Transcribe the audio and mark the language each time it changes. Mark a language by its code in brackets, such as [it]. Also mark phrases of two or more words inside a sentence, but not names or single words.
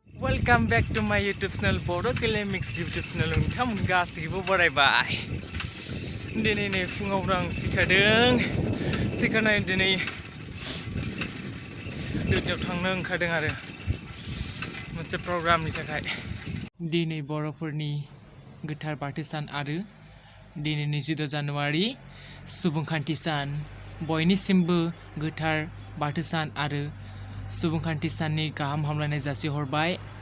[en] Welcome back to my YouTube channel Bodokalyanmix YouTube channel [brx] नोंथांमोन गासैबो बरायबाय दिनै नै फुङाव आं सिखारनाय दिनै दुधनायाव थांनो ओंखारदों आरो मोनसे प्रग्रामनि थाखाय दिनै बर'फोरनि गोथार बाथौ सान आरो दिनै 22 जानुवारि सुबुंखान्थि सान बयनिसिमबो गोथार बाथौ सान आरो सुबुंखान्थि साननि गाहाम हामलायनाय जासिहरबाय